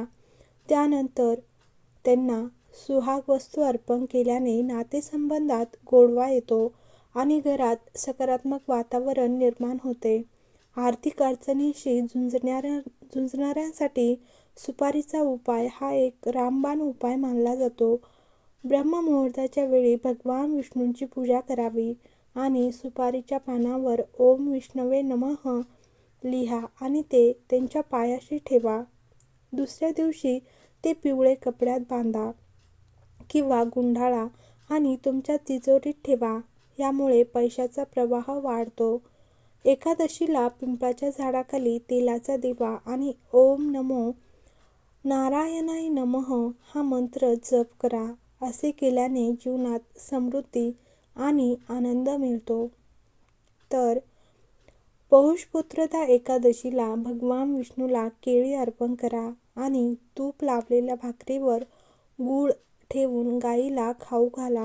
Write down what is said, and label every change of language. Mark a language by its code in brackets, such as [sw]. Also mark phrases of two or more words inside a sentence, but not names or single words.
[mr] त्यानंतर त्यांना सुहाग वस्तू अर्पण केल्याने नातेसंबंधात गोडवा येतो आणि घरात सकारात्मक वातावरण निर्माण होते. आर्थिक अडचणींशी झुंजणाऱ्यांसाठी सुपारीचा उपाय हा एक रामबाण उपाय मानला जातो. ब्रह्ममुहूर्ताच्या वेळी भगवान विष्णूंची पूजा करावी आणि सुपारीच्या पानावर [sa] ओम विष्णवे नमः [mr] लिहा आणि ते त्यांच्या पायाशी ठेवा. दुसऱ्या दिवशी ते पिवळे कपड्यात बांधा किंवा गुंडाळा आणि तुमच्या तिजोरीत ठेवा. यामुळे पैशाचा प्रवाह वाढतो. एकादशीला पिंपळाच्या झाडाखाली तेलाचा दिवा आणि [sa] ओम नमो नारायणाय नमः [mr] हा मंत्र जप करा. असे केल्याने जीवनात समृद्धी आणि आनंद मिळतो. तर पौष पुत्रदा एकादशीला भगवान विष्णूला केळी अर्पण करा आणि तूप लावलेल्या भाकरीवर गूळ ठेवून गाईला खाऊ घाला.